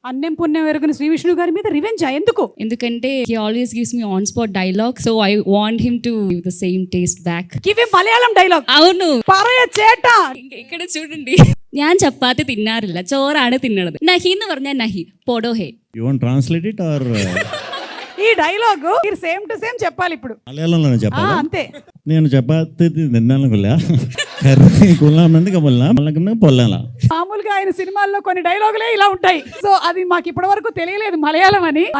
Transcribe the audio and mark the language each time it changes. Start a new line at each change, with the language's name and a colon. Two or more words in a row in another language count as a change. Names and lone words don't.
Telugu: అన్నం పుణ్యం ఎరుగున శ్రీ విష్ణు గారి మీద రివెంజ్ ఎందుకు?
English: ఎందుకంటే he always gives me on spot dialogue, so I want him to give the same taste back. give a Malayalam dialogue.
Telugu: అవును,
Malayalam: പറയ ചേട്ട.
Telugu: ఇక్కడ చూడండి,
Malayalam: ഞാൻ ചപ്പാത്തി തിന്നാറില്ല, ചോറാണ് തിന്നണത്. നഹി എന്ന് പറഞ്ഞാൽ നഹി, പോടോ ഹേ.
English: you want translate it or
Telugu: ఈ డైలాగ్ మీరు
English: same to same
Telugu: చెప్పాలి ఇప్పుడు. మలయాళంలోనే చెప్పాలి. అంతే. నేను చపాతి తిన్నాను కొల్లా కర్రీ కుల్లానందుకు పొల్లా మళ్ళీ పొల్లాలా. మామూలుగా ఆయన సినిమాల్లో కొన్ని డైలాగులే ఇలా ఉంటాయి. సో అది మాకు ఇప్పటి వరకు తెలియలేదు మలయాళం అని.